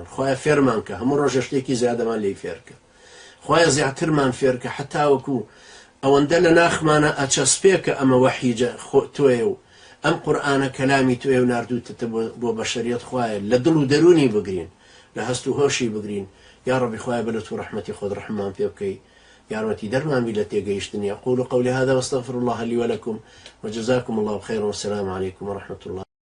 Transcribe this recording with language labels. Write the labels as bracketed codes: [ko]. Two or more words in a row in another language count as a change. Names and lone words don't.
[ckb] خوایە فێرمان کە هەموو ڕۆژە شتێکی زیادەمان لێی فێرکە. خوایە زیاترمان فێرکە حتا وەکو ئەوەندە لە ناخمانە ئەچەسپێکە ئەمە وەحیجە تۆیە و ئەم قورئانە کەلامی تۆیە و ناردووتە بۆ بەشەریەت. خوایە لە دڵ و دەرونی بگرین، لە هەست و هۆشی بگرین. یا ڕەبی خوایە بە لەتف و ڕەحمەتی خۆت ڕەحممان پێ بکەی، يارمتي درمان بلا تيجيشتني. [ar] أقول قولي هذا واستغفر الله لي ولكم وجزاكم الله خيرا والسلام عليكم ورحمة الله.